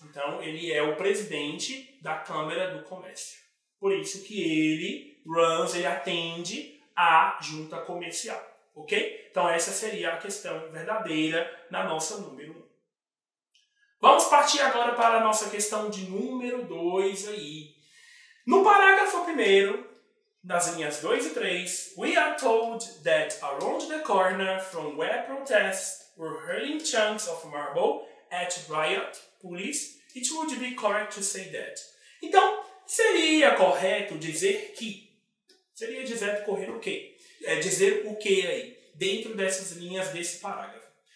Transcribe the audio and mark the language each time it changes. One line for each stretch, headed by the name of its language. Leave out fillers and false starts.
Portuguese: Então, ele é o presidente da Câmara do Comércio. Por isso que ele atende à junta comercial. Ok? Então, essa seria a questão verdadeira na nossa número 1. Vamos partir agora para a nossa questão de número 2 aí. No parágrafo 1º, nas linhas 2 e 3,
English: we are told that around the corner from where protests were hurling chunks of marble at riot police, it would be correct to say that.
Portuguese: Então, seria correto dizer que. Seria dizer correr o quê? Dizer o que aí, dentro dessas linhas desse parágrafo.